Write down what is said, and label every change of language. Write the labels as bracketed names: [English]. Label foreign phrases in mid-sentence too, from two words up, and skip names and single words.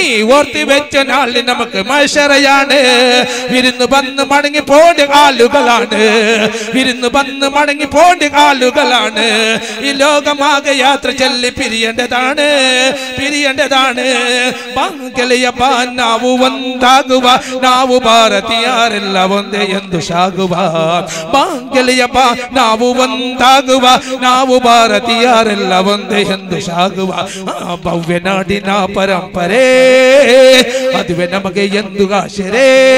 [Malayalam] ഓർത്ത് വെച്ച നാൾ നമുക്ക് മഹ്ശറയാണ് വിരുന്ന് വന്ന് മടങ്ങി പോണ്ട ആളുകളാണ് വിരുന്ന് വന്ന് മടങ്ങി പോണ്ട ആളുകളാണ് ഈ ലോകമാകെ യാത്ര ചൊല്ലി പിരിയേണ്ടതാണ് പിരിയേണ്ടതാണ് ബാങ്കലിയപ്പ [Kannada] ನಾವು ಒಂದಾಗುವ ನಾವು ಭಾರತೀಯರೆಲ್ಲ ಒಂದೇ ಎಂದು ಸಾಗುವ ಬಾಂಗಲಿಯಪ್ಪ ನಾವು ಒಂದಾಗುವ ನಾವು ಭಾರತೀಯರೆಲ್ಲ ಒಂದೇ ಎಂದು ಸಾಗುವ ಭವ್ಯ ನಾಡಿನ ಪರಂಪರೆ ಅದುವೆ ನಮಗೆ ಎಂದು ಆಶರೆ